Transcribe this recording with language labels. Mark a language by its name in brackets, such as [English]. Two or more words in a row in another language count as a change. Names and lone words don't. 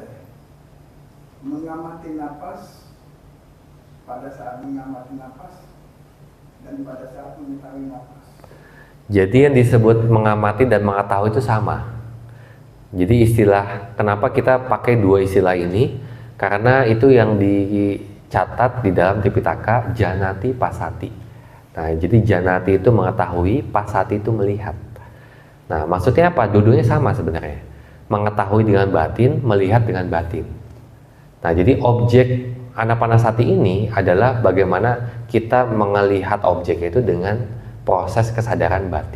[Indonesian] Mengamati napas pada saat mengamati napas dan pada saat mengetahui napas. Jadi yang disebut mengamati dan mengetahui itu sama. Jadi istilah, kenapa kita pakai dua istilah ini? Karena itu yang dicatat di dalam Tripitaka, [Pali] janati pasati. [Indonesian] Nah, jadi janati itu mengetahui, pasati itu melihat. Nah, maksudnya apa? Dua-duanya sama sebenarnya. Mengetahui dengan batin, melihat dengan batin. Nah, jadi objek Anapanasati ini adalah bagaimana kita melihat objek itu dengan proses kesadaran batin.